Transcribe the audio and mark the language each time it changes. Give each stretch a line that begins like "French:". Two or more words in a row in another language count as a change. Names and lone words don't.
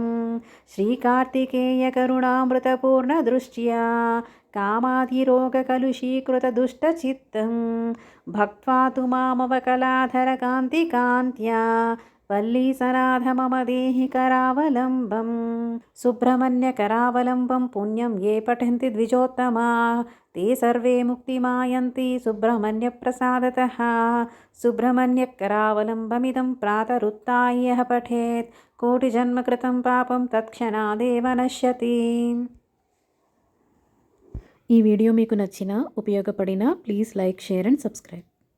Sanskrit: శ్రీకార్తికేయ కరుణామృతపూర్ణ దృష్ట్యా కామాధిరోగ కలుషీకృత దుష్టచిత్తం భక్త్వా తు మామవకలాధర కాంతి కాంత్యా వల్లీ సనాథ మమ దేహి కరావలంబం. సుబ్రహ్మణ్య కరావలంబం పుణ్యం ఏ పఠంతి ద్విజోత్తమా ते सर्वे मुक्तिमायन्ति सुब्रह्मण्य प्रसादतः. सुब्रह्मण्य करावलम्बमिदं प्रातरुत्थाय यः पठेत् कोटिजन्मकृतं पापं तत्क्षणादेव नश्यति.
Telugu: ఈ వీడియో మీకు నచ్చినా ఉపయోగపడినా
English: please like share and subscribe.